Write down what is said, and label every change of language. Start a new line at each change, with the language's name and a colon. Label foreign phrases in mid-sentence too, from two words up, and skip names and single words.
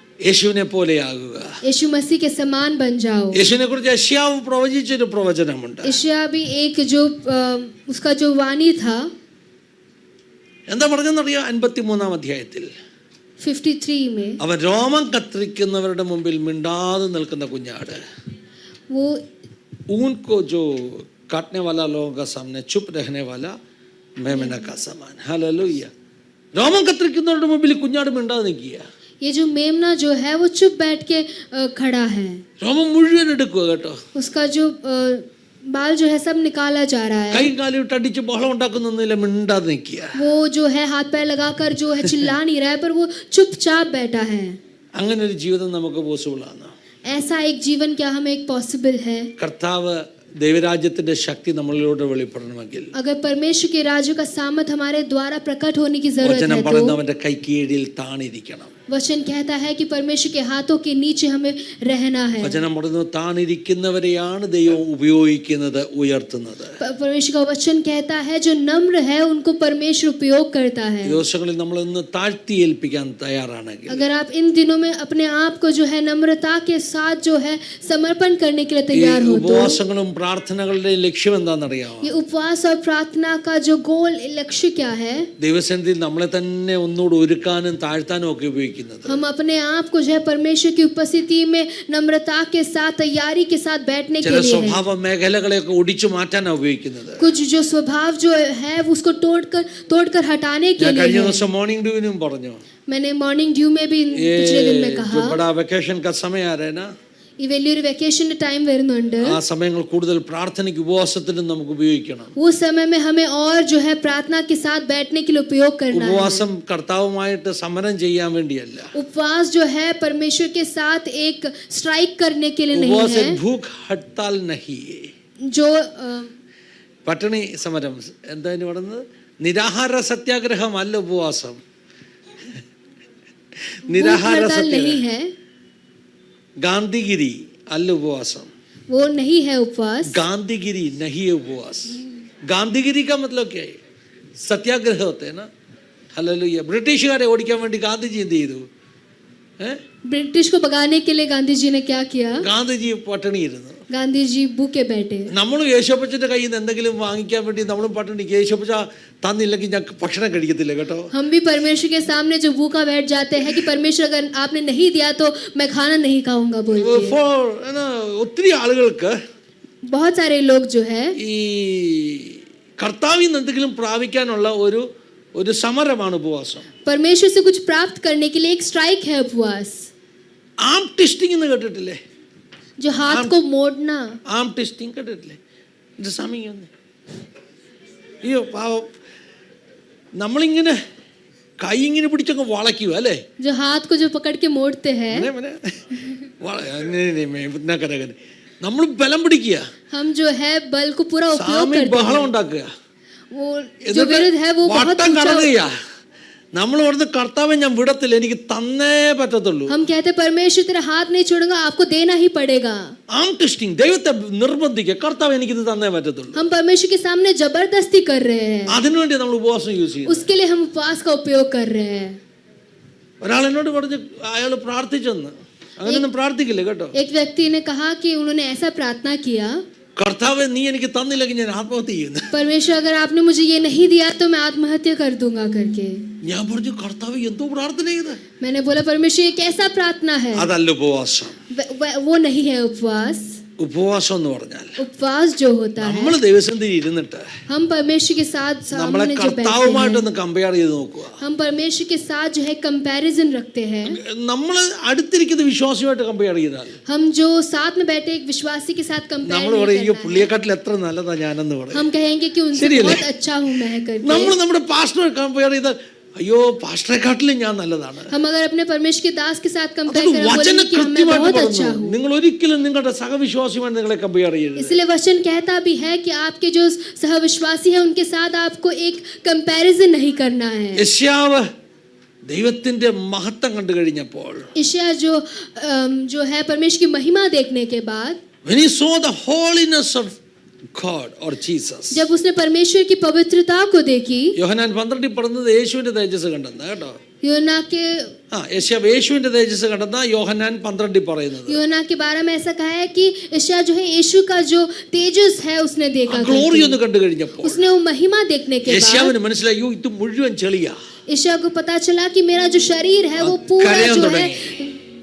Malayalam: യേശുവിനെ പോലെയാകുക.
Hindi: यीशु मसीह के समान बन जाओ.
Malayalam: യേശുവിനെ കുറിച്ച് യെശയ്യാവ് പ്രവചിച്ചൊരു പ്രവചനമുണ്ട്.
Hindi: यशायाह भी एक जो उसका जो वाणी था,
Malayalam: എന്താ പറഞ്ഞെന്നറിയോ? 53-ാം അധ്യായത്തിൽ
Hindi: 53 में
Malayalam: അവൻ രോമം കത്തിരിക്കുന്നവരുടെ മുമ്പിൽ മിണ്ടാതെ നിൽക്കുന്ന കുഞ്ഞാട്.
Hindi: वो ऊनको जो काटने वाला लोगों का सामने चुप रहने वाला मेमना का समान. हालेलुया.
Malayalam: രോമം കത്തിരിക്കുന്നവരുടെ മുമ്പിൽ കുഞ്ഞാട് മിണ്ടാതെ നിൽക്കുക.
Hindi: ये जो मेमना जो है वो चुप बैठ के खड़ा है.
Malayalam: രോമം മുഴുവൻ എടുക്കുക കേട്ടോ.
Hindi: उसका जो बाल जो है सब निकाला जा रहा है.
Malayalam: കൈ കാലിട്ട് അടിച്ച് ബഹളം ഉണ്ടാക്കുന്നൊന്നുമില്ല, മിണ്ടാതെ നിൽക്കുക.
Hindi: वो जो है हाथ पैर लगाकर जो है चिल्ला नहीं रहा है, पर वो चुपचाप बैठा है.
Malayalam: അങ്ങനെ ഒരു ജീവിതം നമുക്ക് പോസിബിൾ ആണ്.
Hindi: ऐसा एक जीवन क्या हमें एक पॉसिबल है?
Malayalam: കർത്താവ് ദൈവരാജ്യത്തിന്റെ ശക്തി നമ്മളിലൂടെ വെളിപ്പെടണമെങ്കിൽ,
Hindi: अगर परमेश्वर के राज्य का सामर्थ हमारे द्वारा प्रकट होने की जरूरत
Malayalam: വചനം
Hindi: है, तो
Malayalam: പറയുന്നവന്റെ കൈ കീഴിൽ താണിരിക്കണം.
Hindi: वचन कहता है कि परमेश्वर के हाथों के नीचे हमें रहना है.
Malayalam: വചനം പറയുന്നു താണിരിക്കുന്നവരെയാണ് ദൈവം ഉപയോഗിക്കുന്നത്, ഉയർത്തുന്നത്.
Hindi: परमेश्वर का वचन कहता है जो नम्र है उनको परमेश्वर उपयोग करता है.
Malayalam: ദിവസങ്ങളിൽ നമ്മൾ ഇന്ന് താഴ്ത്തി ഏൽപ്പിക്കാൻ തയ്യാറാണെങ്കിൽ,
Hindi: अगर आप इन दिनों में अपने आप को जो है नम्रता के साथ जो है समर्पण करने के लिए तैयार हो, तो
Malayalam: ഉപവാസങ്ങളും പ്രാർത്ഥനകളുടെ ലക്ഷ്യം എന്താണെന്നറിയാമോ?
Hindi: ये उपवास और प्रार्थना का जो गोल लक्ष्य क्या है?
Malayalam: ദൈവസന്നിധിയിൽ നമ്മളെ തന്നെ ഒന്നുകൂടെ ഒരുക്കാനും താഴ്ത്താനും ഒക്കെ ഉപയോഗിക്കുന്നത്.
Hindi: हम अपने आप को जो है परमेश्वर की उपस्थिति में नम्रता के साथ तैयारी के साथ बैठने के
Malayalam: ചില
Hindi: लिए है.
Malayalam: സ്വഭാവ മേഖലകളെയൊക്കെ ഒടിച്ചു മാറ്റാനാണ് ഉപയോഗിക്കുന്നത്.
Hindi: कुछ जो स्वभाव जो है उसको तोड़कर हटाने के
Malayalam: ഞാൻ കഴിഞ്ഞ
Hindi: लिए है.
Malayalam: ദിവസം മോർണിംഗ് ഡ്യൂവിനും പറഞ്ഞു,
Hindi: मैंने मॉर्निंग ड्यू में भी पिछले दिन में कहा, जो बड़ा वेकेशन का समय आ रहा है ना,
Malayalam: ഈ വലിയൊരു വെക്കേഷന്റെ ടൈം വരുന്നുണ്ട്. ആ സമയങ്ങൾ കൂടുതൽ പ്രാർത്ഥനയ്ക്ക് ഉപവാസത്തിനും നമുക്ക് ഉപയോഗിക്കണം.
Hindi: उस समय में हमें और जो है प्रार्थना के साथ बैठने के लिए उपयोग करना है.
Malayalam: ഉപവാസം കർത്താവുമായിട്ട് സമരം ചെയ്യാൻ വേണ്ടിയല്ല.
Hindi: उपवास जो है परमेश्वर के साथ एक स्ट्राइक करने के लिए नहीं
Malayalam: ഉപവാസം
Hindi: है. भूख हड़ताल नहीं, जो
Malayalam: പട്ടിണി സമരം, എന്താ പറയുന്നത്, നിരാഹാര സത്യാഗ്രഹം അല്ല ഉപവാസം. നിരാഹാര
Hindi: हड़ताल नहीं
Malayalam: സത്യാഗ്രഹം,
Hindi: है,
Malayalam: ഗാന്ധിഗിരി അല്ല ഉപവാസം.
Hindi: वो नहीं है उपवास. गांधीगिरी नहीं है उपवास. गांधीगिरी का मतलब क्या है? सत्याग्रह होते हैं ना. हालेलुया.
Malayalam: ബ്രിട്ടീഷുകാരെ ഓടിക്കാൻ വേണ്ടി ഗാന്ധിജി എന്ത് ചെയ്തു?
Hindi: ब्रिटिश को भगाने के लिए गांधी जी ने क्या किया?
Malayalam: ഗാന്ധിജി പട്ടിണിയിരുന്നു.
Hindi: गांधी जी भूखे बैठे.
Malayalam: നമ്മൾ യേശോപ്പച്ചന്റെ കയ്യിൽ നിന്ന് എന്തെങ്കിലും വാങ്ങിക്കാൻ വേണ്ടി നമ്മളും പട്ടിണി, യേശോപ്പച്ച തന്നില്ലെങ്കിൽ ഞാൻ ഭക്ഷണം കഴിക്കത്തില്ല കേട്ടോ.
Hindi: हम भी परमेश्वर के सामने जो भूखा बैठ जाते हैं कि परमेश्वर अगर आपने नहीं दिया तो मैं खाना नहीं खाऊंगा बोल के.
Malayalam: ഒത്തിരി ആളുകൾക്ക്
Hindi: बहुत सारे लोग जो है
Malayalam: ഈ കർത്താവിൽ നിന്ന് എന്തെങ്കിലും പ്രാപിക്കാനുള്ള ഒരു സമരമാണ് ഉപവാസം.
Hindi: परमेश्वर से कुछ प्राप्त करने के लिए एक स्ट्राइक है उपवास.
English: arm testing
Malayalam: എന്ന് കേട്ടിട്ടില്ലേ?
Hindi: जो हाथ को मोड़ना.
English: arm testing
Malayalam: കേട്ടിട്ടില്ലേ? ഇത് സമയം അയ്യോ പാവം, നമ്മളിങ്ങനെ കൈ ഇങ്ങനെ പിടിച്ചൊക്കെ വളയ്ക്കുക അല്ലേ?
Hindi: जो हाथ को जो पकड़ के मोड़ते हैं,
Malayalam: നമ്മൾ ബലം പിടിക്കുക,
Hindi: हम जो है बल को पूरा उपयोग
Malayalam: സ്വാമി
Hindi: करते
Malayalam: ബഹളം
Hindi: हैं.
Malayalam: ഉണ്ടാക്കുക,
Hindi: वो जो विरुद्ध है वो बहुत
Malayalam: വട്ടം
Hindi: ऊंचा.
Malayalam: കറങ്ങുക. നമ്മൾ ഓർന്ന് കർത്താവെ ഞാൻ വിടത്തില്ല, എനിക്ക് തന്നേ പറ്റത്തുള്ളൂ.
Hindi: हम कहते हैं परमेश्वर तेरा हाथ नहीं छोड़ूंगा, आपको देना ही पड़ेगा.
English: arm testing,
Malayalam: ദൈവത്തെ നിർബന്ധിക്കുക, കർത്താവ് എനിക്കിത് തന്നേ പറ്റത്തുള്ളൂ.
Hindi: हम परमेश्वर के सामने जबरदस्ती कर रहे हैं.
Malayalam: അതിനുവേണ്ടി നമ്മൾ ഉപവാസം യൂസ് ചെയ്യും.
Hindi: उसके लिए हम उपवास का उपयोग कर रहे हैं.
Malayalam: ഒരാൾ എന്നോട് പറഞ്ഞ് അയാൾ പ്രാർത്ഥിച്ചെന്ന്, അങ്ങനെയൊന്നും പ്രാർത്ഥിക്കില്ല കേട്ടോ.
Hindi: एक व्यक्ति ने कहा कि उन्होंने ऐसा प्रार्थना किया,
Malayalam: കർത്താവ് നീ എനിക്ക് തന്നില്ലെങ്കിൽ ഞാൻ ആത്മഹത്യ ചെയ്യുന്നു.
Hindi: परमेश्वर अगर आपने मुझे ये नहीं दिया तो मैं आत्महत्या कर दूंगा करके.
Malayalam: ഞാൻ പറഞ്ഞു കർത്താവ് എന്തോ പ്രാർത്ഥന ചെയ്ത്.
Hindi: मैंने बोला परमेश्वर ये कैसा प्रार्थना है?
Malayalam: അതല്ല ഉപവാസം.
Hindi: वो नहीं है उपवास.
Malayalam: ഉപവാസം എന്ന് പറഞ്ഞാൽ
Hindi: उपवास जो होता है,
Malayalam: നമ്മൾ ദൈവസന്നിധിയിൽ ഇരുന്നിട്ട്
Hindi: हम परमेश्वर के साथ
Malayalam: നമ്മളെ
Hindi: सामने जो बैठते हैं,
Malayalam: കർത്താവുമായിട്ടൊന്ന് കമ്പയർ ചെയ്ത് നോക്കുക.
Hindi: हम परमेश्वर के साथ जो है कंपैरिजन रखते हैं.
Malayalam: നമ്മൾ അടുത്തിരിക്കുന്ന വിശ്വാസിയുമായിട്ട് കമ്പയർ ചെയ്താൽ
Hindi: हम जो साथ में बैठे एक विश्वासी के साथ कंपेयर
Malayalam: നമ്മൾ
Hindi: नहीं
Malayalam: പറയും, അയ്യോ
Hindi: करना है.
Malayalam: പുള്ളിയെക്കാട്ടിൽ എത്ര നല്ലതാ ഞാനെന്ന് പറയും.
Hindi: हम कहेंगे कि उनसे
Malayalam: ശരിയല്ലേ?
Hindi: बहुत अच्छा हूँ मैं करके.
Malayalam: നമ്മൾ നമ്മുടെ പാസ്റ്ററെ കമ്പയർ ചെയ്താൽ അയ്യോ പാസ്റ്ററെക്കാട്ടിലും ഞാൻ നല്ലതാണ്.
Hindi: हम अगर अपने परमेश्वर के दास के साथ कंपेयर
Malayalam: അത്
Hindi: करें
Malayalam: വചന
Hindi: बोलेंगे कि मैं
Malayalam: കൃത്യമായിട്ട്
Hindi: बहुत
Malayalam: പറഞ്ഞു.
Hindi: अच्छा हूँ.
Malayalam: നിങ്ങൾ ഒരിക്കലും നിങ്ങളുടെ സഹവിശ്വാസിയുമായി നിങ്ങളെ കമ്പയർ ചെയ്യരുത്.
Hindi: इसलिए वचन कहता भी है कि आपके जो सहविश्वासी है उनके साथ आपको एक कंपैरिजन नहीं करना है.
Malayalam: യെശയ്യാവ് ദൈവത്തിന്റെ മഹത്വം കണ്ടു കഴിഞ്ഞപ്പോൾ,
Hindi: यशायाह जो है परमेश्वर की महिमा देखने के बाद,
English: when he saw the holiness of God or Jesus,
Hindi: जब उसने परमेश्वर की पवित्रता को देखी,
Malayalam: യോഹന്നാൻ 12 പറഞ്ഞത് യേശുവിന്റെ തേജസ് കണ്ടെന്ന് കേട്ടോ.
Hindi: यूहन्ना के
Malayalam: ആ യേശയ്യാവ് യേശുവിന്റെ തേജസ് കണ്ടെന്ന യോഹന്നാൻ 12 പറയുന്നത്
Hindi: യോना के बारे में ऐसा कहा है कि यशायाह जो है यीशु का जो तेजस है उसने देखा
Malayalam: ഗ്ലോറി ഒന്ന് കണ്ടു കഴിഞ്ഞപ്പോൾ
Hindi: उसने वो महिमा देखने के बाद
Malayalam: യേശയ്യാവിന് മനസ്സിലായി ഇത് മുഴുവൻ ചെളിയാ
Hindi: यशायाह को पता चला कि मेरा जो शरीर है वो पूरा करें जो तो है नहीं।